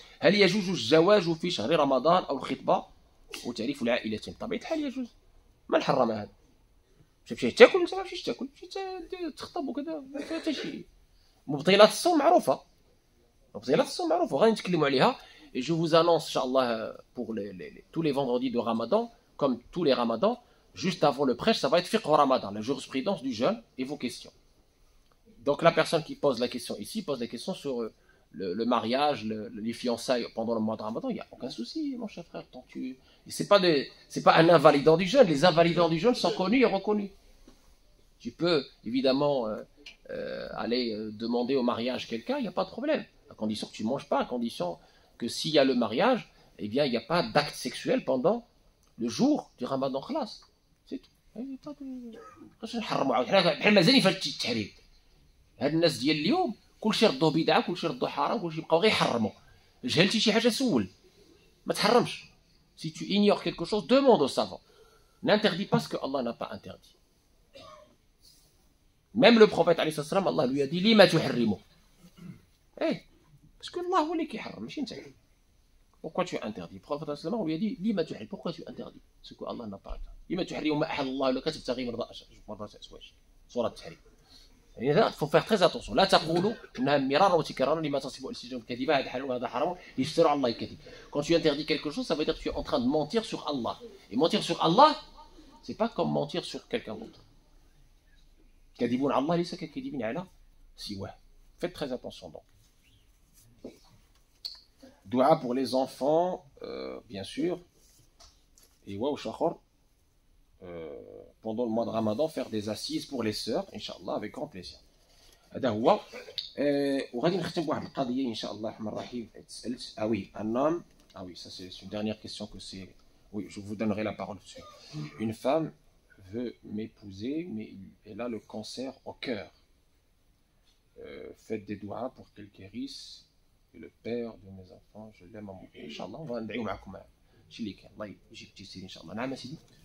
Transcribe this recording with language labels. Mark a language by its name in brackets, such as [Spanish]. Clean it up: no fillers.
[Arabic] هل يجوز الزواج في شهر رمضان أو الخطبة وتعريف العائلتين؟ طبيعة الحال يجوز. من حرم هذا؟ مشيت تاكل ولا ما مشيتش تاكل؟ مشيت تخطب وكذا ما فيها حتى شي. مبطلات الصوم معروفة. مبطلات الصوم معروفة غادي نتكلموا عليها. [French] Et je vous annonce, Inch'Allah, pour tous les vendredis de Ramadan, comme tous les Ramadans, juste avant le prêche, ça va être fiqh au Ramadan, la jurisprudence du jeûne et vos questions. Donc la personne qui pose la question ici pose la question sur le mariage, les fiançailles pendant le mois de Ramadan. Il n'y a aucun souci, mon cher frère. C'est pas un invalidant du jeûne. Les invalidants du jeûne sont connus et reconnus. Tu peux évidemment aller demander au mariage quelqu'un, il n'y a pas de problème. À condition que tu ne manges pas, à condition que s'il y a le mariage, eh bien, il n'y a pas d'acte sexuel pendant le jour du Ramadan khlas. C'est tout. Il n'y a pas de... [Arabic] بحال مازال فاش التحريم. هاد الناس ديال اليوم كلشي ردوه بدعه كلشي ردوه حرام كلشي يبقاو غير يحرموا. جهلتي شي حاجه سول. ما تحرمش. [French] Si tu ignores quelque chose, demande au savant. N'interdis pas ce que Allah n'a pas interdit. Même le prophète alayhi salam, Allah lui a dit [Arabic] lima tuharrimu. [French] Eh, parce que Allah voulait qu'il harram, [Arabic] ماشي انت. [French] Pourquoi tu interdis? Le prophète sallam on lui a dit [Arabic] lima tuharrim, [French] pourquoi tu interdis ce que Allah n'a pas interdit? [Arabic] لما تحرم ما أحل الله لك تبتغي مرضاة أزواجك. سورة التحريم. [French] يعني faut faire très attention. [Arabic] لا تقولوا انها مرارا وتكرارا لما تصف السنتكم كذبا هذا حلال وهذا حرام ليفتروا على الله الكذب. [French] Quand tu interdis quelque chose, ça veut dire que tu es en train de mentir sur Allah. Et mentir sur Allah, c'est pas comme mentir sur quelqu'un d'autre. [Arabic] كذبون على الله ليس ككذبين على سواه. [French] Faites très attention donc. Dua pour les enfants, bien sûr. Et ouais, au Shachor, pendant le mois de Ramadan, faire des assises pour les sœurs, Inch'Allah, avec grand plaisir. [Arabic] هذا هو. وغادي نختم بواحد القضية إن شاء الله الرحمن الرحيم. تسألت [French] un homme, oui, ça c'est une dernière question que c'est. Oui, je vous donnerai la parole dessus. Une femme veut m'épouser, mais elle a le cancer au cœur. Faites des doigts pour qu'elle guérisse. Et le père de mes enfants, je l'aime à mourir. [Arabic] Inch'Allah, [French] on va [Arabic] ندعيو معكم شي اللي كاين. الله يجيك تيسير إن شاء الله. نعم سيدي.